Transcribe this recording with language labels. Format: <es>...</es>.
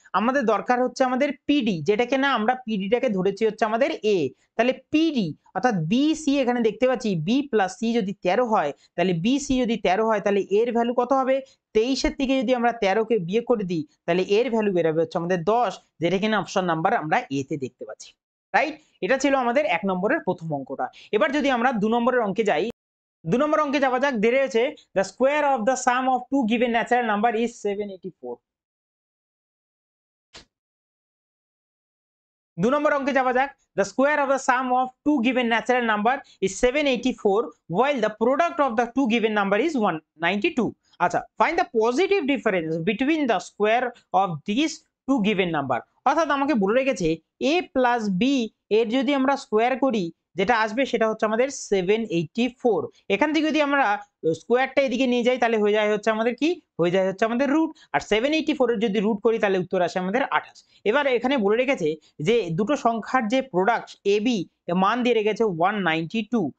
<bn>আমাদের দরকার হচ্ছে আমাদের পিডি, যেটাকে না আমরা পিডিটাকে ধরেছি হচ্ছে আমাদের এ, তাহলে পিডি অর্থাৎ বি সি এখানে দেখতে পাচ্ছি বি প্লাস সি যদি 13 হয় তাহলে বি সি যদি 13 হয় তাহলে এর ভ্যালু কত হবে, 23-এর থেকে যদি আমরা 13-কে বিয়োগ করে দিই তাহলে এর ভ্যালু বেরোবে হচ্ছে আমাদের 10, যেটা কিনা অপশন নাম্বার আমরা এ তে দেখতে পাচ্ছি, রাইট। এটা ছিল আমাদের 1 নম্বরের প্রথম অঙ্কটা। এবার যদি আমরা 2 নম্বরের অঙ্কে যাই, 2 নম্বর অঙ্কে যাওয়া যাক। দেরে হয়েছে</bn> <en>the square of the sum of two given natural number is 784।</en> <bn>2 নম্বর অঙ্কে যাওয়া যাক।</bn> <en>The square of the sum of two given natural number is 784 while the product of the two given number is 192। আচ্ছা find the positive difference between the square of these two given number।</en> <bn>অর্থাৎ আমাকে বলে রেখেছে a plus B এর যদি আমরা square করি যেটা আসবে সেটা হচ্ছে আমাদের 784। এখান থেকে যদি আমরা স্কোয়ারটা এদিকে নিয়ে যাই তাহলে হয়ে যায় হচ্ছে আমাদের কি, হয়ে যায় হচ্ছে আমাদের রুট, আর 784 এর যদি রুট করি তাহলে উত্তর আসে আমাদের 28। এবার এখানে বলে রেখেছে যে দুটো সংখ্যার যে প্রোডাক্ট এ বি মান দিয়ে রেখেছে 192।</bn>